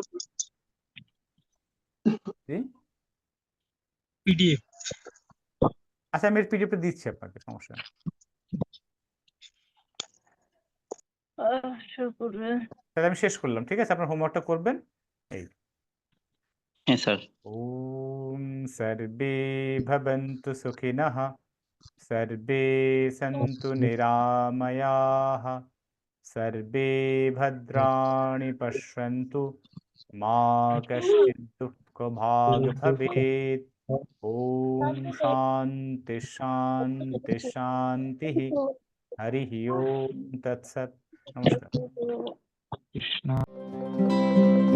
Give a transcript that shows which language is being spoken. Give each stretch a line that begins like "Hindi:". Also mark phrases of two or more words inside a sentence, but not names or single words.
Bangla: পিডিএফ। আচ্ছা, আমি পিডিএফটা দিচ্ছি আপনাকে, সমস্যা নেই। তাহলে আমি শেষ করলাম, ঠিক আছে? আপনার হোমওয়ার্কটা করবেন। এই হ্যাঁ স্যার।
Sanskrit: ওম সর্বে ভবন্তু সুখিনঃ, সর্বে সন্তু নিরাময়াঃ, সর্বে ভদ্রাণি পশ্যন্তু, মা কশ্চিৎ দুঃখভাগ্ ভবেৎ। ওম শান্তি শান্তি শান্তিঃ। হরি ওম তৎসৎ।
Bangla: নমস্কার। কৃষ্ণ